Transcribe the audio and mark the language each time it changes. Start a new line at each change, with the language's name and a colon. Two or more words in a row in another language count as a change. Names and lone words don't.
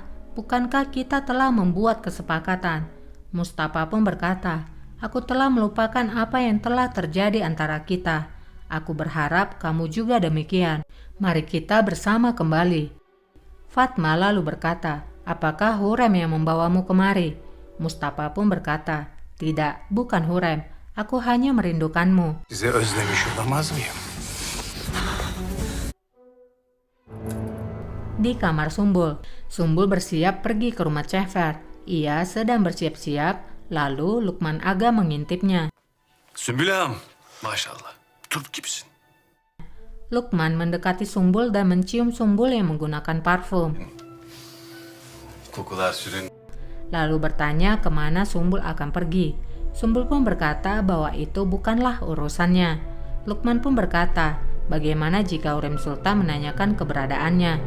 Indonesian: Bukankah kita telah membuat kesepakatan? Mustafa pun berkata, aku telah melupakan apa yang telah terjadi antara kita. Aku berharap kamu juga demikian. Mari kita bersama kembali. Fatma lalu berkata, apakah Hurrem yang membawamu kemari? Mustafa pun berkata, tidak, bukan Hurrem. Aku hanya merindukanmu.
Turkish: Sizi özlemiş olamaz mıyım?
Indonesian: Di kamar Sumbul, Sumbul bersiap pergi ke rumah Cehver. Ia sedang bersiap-siap, lalu Lukman Aga mengintipnya.
Turkish: Sümbül ağam. Maşallah. Turp gibisin.
Indonesian: Lukman mendekati Sumbul dan mencium Sumbul yang menggunakan parfum.
Turkish: Kokular sürün.
Indonesian: Lalu bertanya kemana Sumbul akan pergi. Sumbul pun berkata bahwa itu bukanlah urusannya. Lukman pun berkata, bagaimana jika Hurrem Sultan menanyakan keberadaannya?